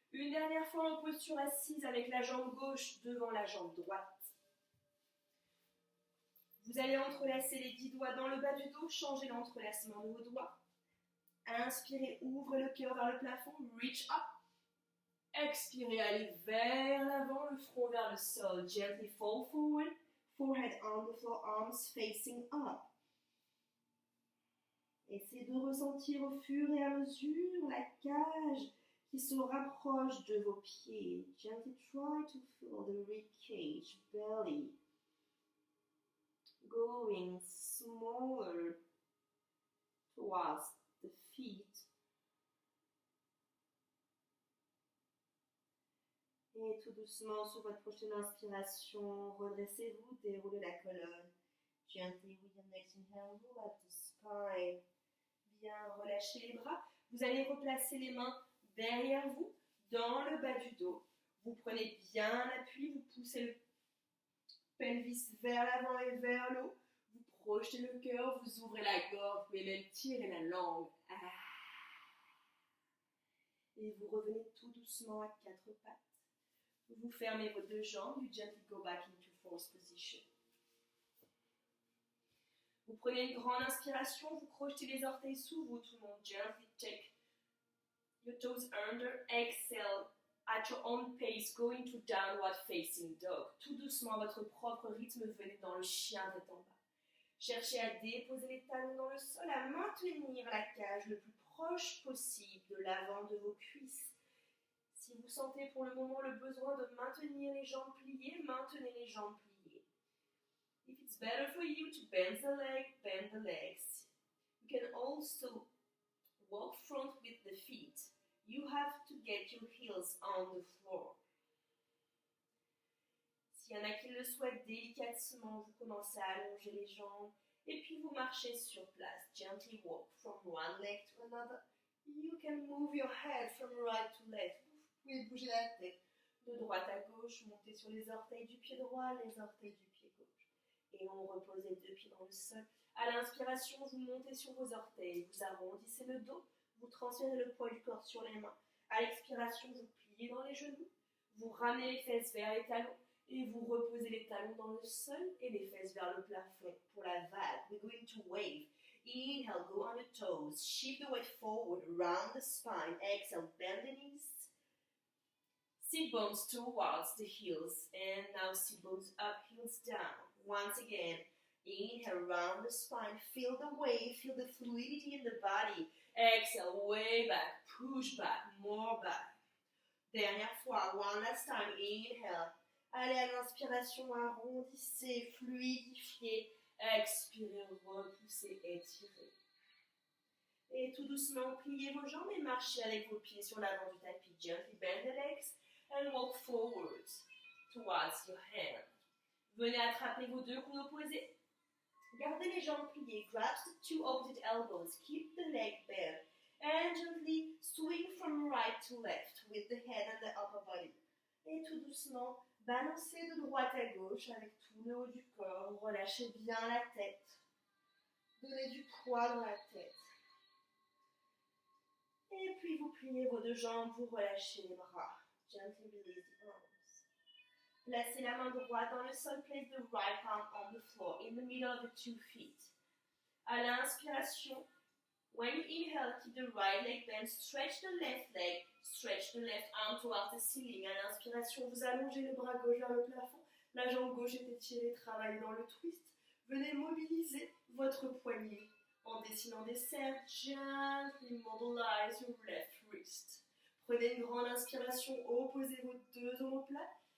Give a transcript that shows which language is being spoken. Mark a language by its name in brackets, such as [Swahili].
[French] Une dernière fois en posture assise avec la jambe gauche devant la jambe droite. Vous allez entrelacer les 10 doigts dans le bas du dos, changez l'entrelacement de vos doigts. Inspirez, ouvrez le cœur vers le plafond, [English] reach up. [French] Expirez, allez vers l'avant, le front vers le sol. [English] Gently fall forward, forehead on the floor, arms facing up. [French] Essayez de ressentir au fur et à mesure la cage qui se rapproche de vos pieds. [English] Gently try to feel the rib cage, belly, going smaller towards the feet. [French] Et tout doucement, sur votre prochaine inspiration, redressez-vous, déroulez la colonne. [English] Gently with your next inhale, roll up the spine. [French] Bien, relâchez les bras. Vous allez replacer les mains derrière vous, dans le bas du dos. Vous prenez bien l'appui, vous poussez le pelvis vers l'avant et vers le haut. Vous projetez le cœur, vous ouvrez la gorge, vous pouvez même tirer la langue. Et vous revenez tout doucement à quatre pattes. Vous fermez vos deux jambes, [English] you gently go back into false position. [French] Vous prenez une grande inspiration, vous crochetez les orteils sous vous, tout le monde. [English] Gently take your toes under, exhale at your own pace, go into downward facing dog. [French] Tout doucement, à votre propre rythme, venez dans le chien tête en bas. Cherchez à déposer les talons dans le sol, à maintenir la cage le plus proche possible de l'avant de vos cuisses. Si vous sentez pour le moment le besoin de maintenir les jambes pliées, maintenez les jambes pliées. [English] If it's better for you to bend the legs. You can also walk front with the feet. You have to get your heels on the floor. [French] S'il y en a qui le souhaitent délicatement, vous commencez à allonger les jambes et puis vous marchez sur place. [English] Gently walk from one leg to another. You can move your head from right to left. [French] Vous pouvez bouger la tête de droite à gauche, monter sur les orteils du pied droit, les orteils du pied gauche. Et on repose les deux pieds dans le sol. À l'inspiration, vous montez sur vos orteils, vous arrondissez le dos, vous transférez le poids du corps sur les mains. À l'expiration, vous pliez dans les genoux, vous ramenez les fesses vers les talons et vous reposez les talons dans le sol et les fesses vers le plafond. Pour la vague, [English] we're going to wave. Inhale, go on your toes, shift the weight forward, round the spine. Exhale, bend the knees. Sit bones towards the heels and now sit bones up, heels down. Once again, inhale, round the spine, feel the wave, feel the fluidity in the body. Exhale, way back, push back, more back. [French] Dernière fois, [English] one last time, inhale. [French] Allez à l'inspiration, arrondissez, fluidifiez. Expirez, repoussez, étirez. Et tout doucement, pliez vos jambes et marchez avec vos pieds sur l'avant du tapis. [English] Gently bend the legs and walk forward towards your hand. [French] Venez attraper vos deux coudes opposés. Gardez les jambes pliées. [English] Grasp the two opposite elbows. Keep the leg bent. And gently swing from right to left with the head and the upper body. [French] Et tout doucement, balancez de droite à gauche avec tout le haut du corps. Relâchez bien la tête. Donnez du poids dans la tête. Et puis vous pliez vos deux jambes, vous relâchez les bras. [English] Gently release the arms. [French] Placez la main droite dans le sol. [English] Place the right palm on the floor in the middle of the 2 feet. [French] À l'inspiration, [English] when you inhale, keep the right leg bent. Stretch the left leg. Stretch the left arm towards the ceiling. [French] À l'inspiration, vous allongez le bras gauche vers le plafond. La jambe gauche est étirée, travaillez dans le twist. Venez mobiliser votre poignet. En dessinant des cercles, [English] gently mobilize your left wrist. [French] Prenez une grande inspiration, opposez vos deux omoplates.